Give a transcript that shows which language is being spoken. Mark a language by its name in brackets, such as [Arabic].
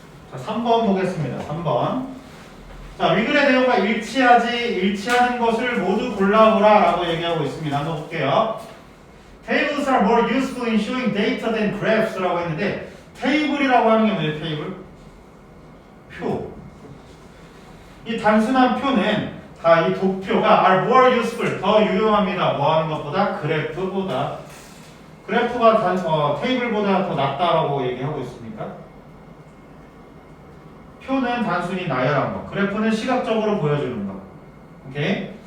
[Korean] 자, 3번 보겠습니다. 3번. 자, 위글의 내용과 일치하는 것을 모두 골라보라 라고 얘기하고 있습니다. 한번 볼게요. [English] Tables are more useful in showing data than graphs [Korean] 라고 했는데 테이블이라고 하는 게 뭐예요? 테이블? 표. 이 단순한 표는 다 이 도표가 [English] are more useful [Korean] 더 유용합니다. 뭐 하는 것보다? 그래프보다. 그래프가 테이블보다 더 낫다라고 얘기하고 있습니까? 표는 단순히 나열한 거, 그래프는 시각적으로 보여주는 거. 오케이?